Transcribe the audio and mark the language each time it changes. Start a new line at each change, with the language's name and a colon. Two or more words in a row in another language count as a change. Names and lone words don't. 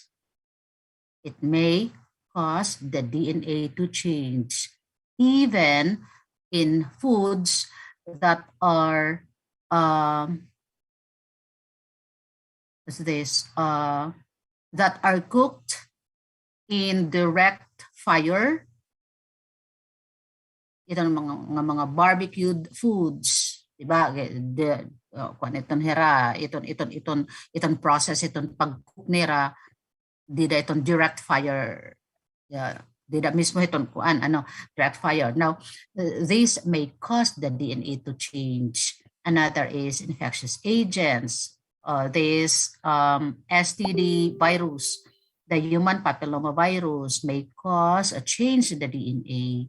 English: It may cause the DNA to change, even in foods that are that are cooked in direct fire.
Waray: Ito mga
English: barbecued foods,
Waray: diba? Iton hera, iton process, iton pag-cook nira, dida iton
English: direct fire.
Waray: Dida mismo iton kuan
English: direct fire. Now, this may cause the DNA to change. Another is infectious agents. This STD virus, the human papillomavirus, may cause a change in the DNA.